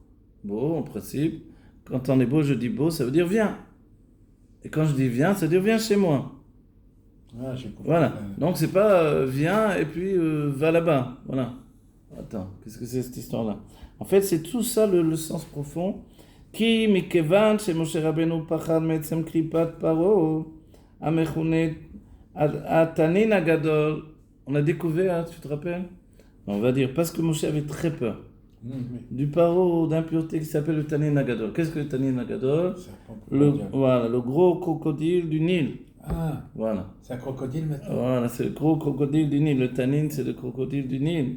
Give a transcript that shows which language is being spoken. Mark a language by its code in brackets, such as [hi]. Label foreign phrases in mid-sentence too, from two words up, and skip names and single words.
[fr] Beau, en principe, quand en hébreu je dis beau, ça veut dire viens. Et quand je dis viens, ça veut dire viens chez moi. Ah, j'ai compris. Voilà. Donc c'est pas viens et puis va là-bas. Voilà. Attends, qu'est-ce que c'est cette histoire-là? En fait, c'est tout ça le sens profond. [he] כי מכיוון ש משה רבינו פחד מעצם קליפת פרעה המכונה התנין הגדול. [fr] On a découvert, tu te rappelles? On va dire parce que Moshe avait très peur Oui. du paro d'impureté qui s'appelle le [he] תנין הגדול. [fr] Qu'est-ce que le [he] תנין הגדול? [fr] Voilà, le gros crocodile du Nil. Ah, Voilà. c'est un crocodile maintenant. Voilà, c'est le gros crocodile du Nil. Le tanin, c'est le crocodile du Nil.